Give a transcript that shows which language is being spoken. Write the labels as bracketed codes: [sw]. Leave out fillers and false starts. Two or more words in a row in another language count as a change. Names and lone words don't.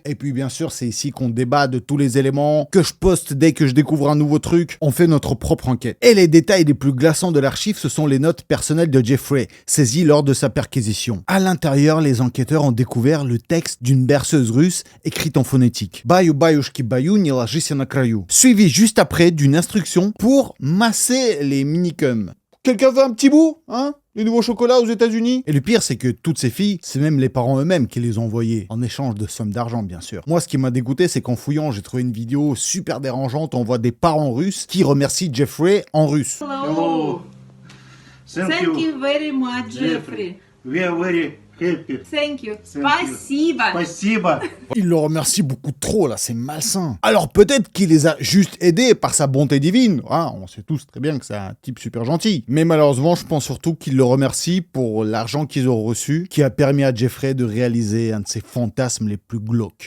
[fr] Et puis bien sûr, c'est ici qu'on débat de tous les éléments, que je poste dès que je découvre un nouveau truc. On fait notre propre enquête. Et les détails les plus glaçants de l'archive, ce sont les notes personnelles de Jeffrey, saisies lors de sa perquisition. À l'intérieur, les enquêteurs ont découvert le texte d'une berceuse russe écrite en phonétique. [ru] Баю баюшки баю, не ложись на краю. [fr] Suivi juste après d'une instruction pour masser les minicums. Quelqu'un veut un petit bout, hein? Les nouveaux chocolats aux États-Unis? Et le pire, c'est que toutes ces filles, c'est même les parents eux-mêmes qui les ont envoyées, en échange de sommes d'argent, bien sûr. Moi, ce qui m'a dégoûté, c'est qu'en fouillant, j'ai trouvé une vidéo super dérangeante. On voit des parents russes qui remercient Jeffrey en russe. [en] Hello. Thank you very much, Jeffrey. We are very happy. Thank you. Thank you. [ru] Спасибо. Спасибо. [fr] Il le remercie beaucoup trop, là, c'est malsain. Alors peut-être qu'il les a juste aidés par sa bonté divine. Ah, on sait tous très bien que c'est un type super gentil. Mais malheureusement, je pense surtout qu'il le remercie pour l'argent qu'ils ont reçu, qui a permis à Jeffrey de réaliser un de ses fantasmes les plus glauques.